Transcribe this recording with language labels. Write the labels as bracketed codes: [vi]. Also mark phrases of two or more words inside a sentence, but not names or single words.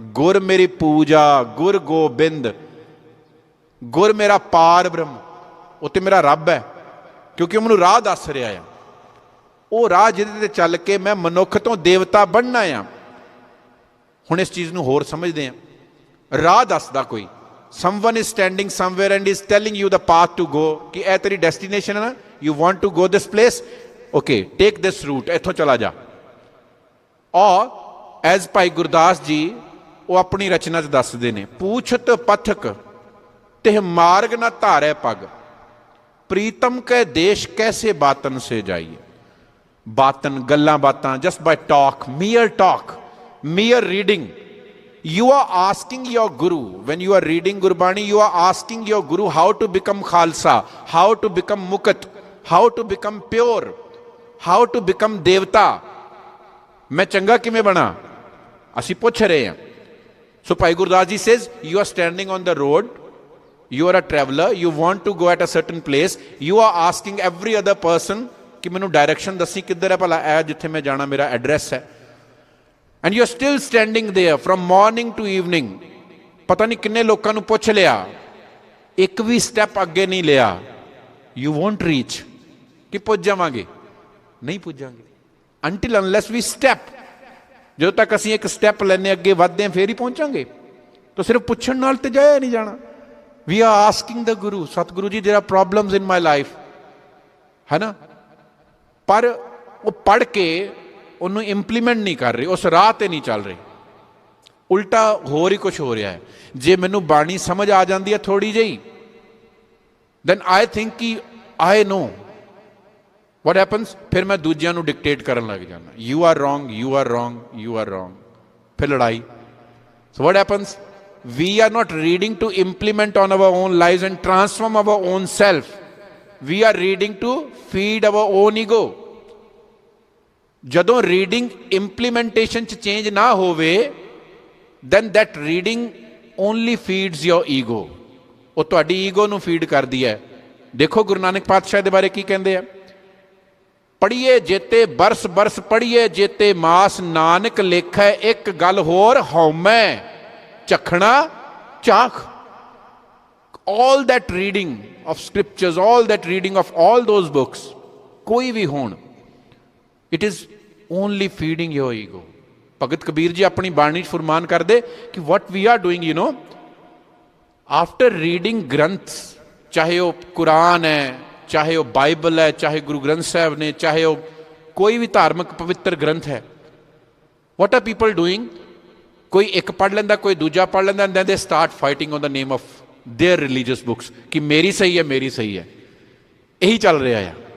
[pa] ਗੁਰ ਮੇਰੀ ਪੂਜਾ, ਗੁਰ ਗੋਬਿੰਦ, ਗੁਰ ਮੇਰਾ ਪਾਰ ਬ੍ਰਹਮ, ਉਹ ਤੇ ਮੇਰਾ ਰੱਬ ਹੈ, ਕਿਉਂਕਿ ਉਹ ਮੈਨੂੰ ਰਾਹ ਦੱਸ ਰਿਹਾ ਆ। ਉਹ ਰਾਹ ਜਿਹਦੇ ਤੇ ਚੱਲ ਕੇ ਮੈਂ ਮਨੁੱਖ ਤੋਂ ਦੇਵਤਾ ਬਣਨਾ ਆ। ਹੁਣ ਇਸ ਚੀਜ਼ ਨੂੰ ਹੋਰ ਸਮਝਦੇ ਹਾਂ। ਰਾਹ ਦੱਸਦਾ ਕੋਈ, [en] someone is standing somewhere and is telling you the path to go, [pa] ਕਿ ਇਹ ਤੇਰੀ ਡੈਸਟੀਨੇਸ਼ਨ ਹੈ ਨਾ, [en] you want to go this place, okay, take this route, [pa] ਇੱਥੋਂ ਚਲਾ ਜਾ। ਔਰ ਐਜ਼ ਭਾਈ ਗੁਰਦਾਸ ਜੀ ਉਹ ਆਪਣੀ ਰਚਨਾ 'ਚ ਦੱਸਦੇ ਨੇ, ਪੂਛਤ ਪਥਕ ਤੇ ਮਾਰਗ ਨਾ ਧਾਰੈ ਪਗ, ਪ੍ਰੀਤਮ ਕੈ ਦੇਸ਼ ਕੈਸੇ ਬਾਤਨ ਸੇ ਜਾਈਏ। ਬਾਤਨ ਗੱਲਾਂ ਬਾਤਾਂ, [en] just by talk, mere reading। You are asking your guru, when you are reading Gurbani, you are asking your guru how to become Khalsa, how to become Mukat, how to become pure, how to become Devta। [pa] ਮੈਂ ਚੰਗਾ ਕਿਵੇਂ ਬਣਾਂ, ਅਸੀਂ ਪੁੱਛ ਰਹੇ ਹਾਂ। [en] So Bhai Gurdas ji says, you are standing on the road, you are a traveler, you want to go at a certain place, you are asking every other person [pa] ਕਿ ਮੈਨੂੰ ਡਾਇਰੈਕਸ਼ਨ ਦੱਸੀਂ ਕਿੱਧਰ ਹੈ ਭਲਾ, ਐ ਜਿੱਥੇ ਮੈਂ ਜਾਣਾ ਮੇਰਾ ਐਡਰੈੱਸ ਹੈ। [en] And you are still standing there from morning to evening। [pa] ਪਤਾ ਨਹੀਂ ਕਿੰਨੇ ਲੋਕਾਂ ਨੂੰ ਪੁੱਛ ਲਿਆ, ਇੱਕ ਭੀ ਸਟੈੱਪ ਅੱਗੇ ਨਹੀਂ ਲਿਆ। [en] You won't reach। [pa] ਕਿ ਪਹੁੰਚ ਜਾਵਾਂਗੇ? [hi] नहीं पहुंच जाएंगे [en] until unless we step। [pa] ਜੋ ਤਕ ਅਸੀਂ ਇੱਕ ਸਟੈੱਪ ਲੈਣੇ ਅੱਗੇ ਵਧਦੇ ਹਾਂ ਫਿਰ ਹੀ ਪਹੁੰਚਾਂਗੇ। ਤਾਂ ਸਿਰਫ਼ ਪੁੱਛਣ ਨਾਲ ਤੇ ਜਾਇਆ ਨਹੀਂ ਜਾਣਾ। [en] We are asking the Guru, [pa] ਸਤਿਗੁਰੂ ਜੀ [en] there are problems in my life, [pa] ਹੈ ਨਾ, ਪਰ ਉਹ ਪੜ੍ਹ ਕੇ ਉਹਨੂੰ ਇੰਪਲੀਮੈਂਟ ਨਹੀਂ ਕਰ ਰਹੇ, ਉਸ ਰਾਹ ਤੇ ਨਹੀਂ ਚੱਲ ਰਹੇ, ਉਲਟਾ ਹੋਰ ਹੀ ਕੁਝ ਹੋ ਰਿਹਾ ਹੈ। ਜੇ ਮੈਨੂੰ ਬਾਣੀ ਸਮਝ ਆ ਜਾਂਦੀ ਹੈ ਥੋੜੀ ਜਿਹੀ, [en] then I think [pa] ਕਿ [en] I know what happens. [pa] ਫਿਰ ਮੈਂ ਦੂਜਿਆਂ ਨੂੰ ਡਿਕਟੇਟ ਕਰਨ ਲੱਗ ਜਾਂਦਾ, [en] you are wrong, you are wrong, you are wrong, [pa] ਫਿਰ ਲੜਾਈ। [en] so what happens, we are not reading to implement on our own lives and transform our own self, we are reading to feed our own ego. [pa] ਜਦੋਂ [en] reading implementation [pa] ਚ ਚੇਂਜ ਨਾ ਹੋਵੇ [en] then that reading only feeds your ego, [pa] ਉਹ ਤੁਹਾਡੀ ਈਗੋ ਨੂੰ ਫੀਡ ਕਰਦੀ ਹੈ। ਦੇਖੋ ਗੁਰੂ ਨਾਨਕ ਪਾਤਸ਼ਾਹ ਦੇ ਬਾਰੇ ਕੀ ਕਹਿੰਦੇ ਆ, ਪੜ੍ਹੀਏ ਜੇਤੇ ਬਰਸ ਬਰਸ ਪੜ੍ਹੀਏ ਜੇਤੇ ਮਾਸ, ਨਾਨਕ ਲੇਖੈ ਇੱਕ ਗੱਲ ਹੋਰ ਹਉਮੈ ਝਖਣਾ ਚਾਖ। [en] all that reading of scriptures, all that reading of all those books, [pa] ਕੋਈ ਵੀ ਹੋਣ, [en] it is only feeding your ego। [pa] ਭਗਤ ਕਬੀਰ ਜੀ ਆਪਣੀ ਬਾਣੀ 'ਚ ਫਰਮਾਨ ਕਰਦੇ ਕਿ [en] what we are doing, you know, after reading [pa] ਗ੍ਰੰਥ, ਚਾਹੇ ਉਹ ਕੁਰਾਨ ਹੈ, ਚਾਹੇ ਉਹ ਬਾਈਬਲ ਹੈ, ਚਾਹੇ ਗੁਰੂ ਗ੍ਰੰਥ ਸਾਹਿਬ ਨੇ, ਚਾਹੇ ਉਹ ਕੋਈ ਵੀ ਧਾਰਮਿਕ ਪਵਿੱਤਰ ਗ੍ਰੰਥ ਹੈ, [en] what are people doing? [pa] ਕੋਈ ਇੱਕ ਪੜ੍ਹ ਲੈਂਦਾ, ਕੋਈ ਦੂਜਾ ਪੜ੍ਹ ਲੈਂਦਾ, [en] and then they start fighting on the name of their religious books [pa] ਕਿ ਮੇਰੀ ਸਹੀ ਹੈ, ਮੇਰੀ ਸਹੀ ਹੈ। ਇਹੀ ਚੱਲ ਰਿਹਾ ਆ।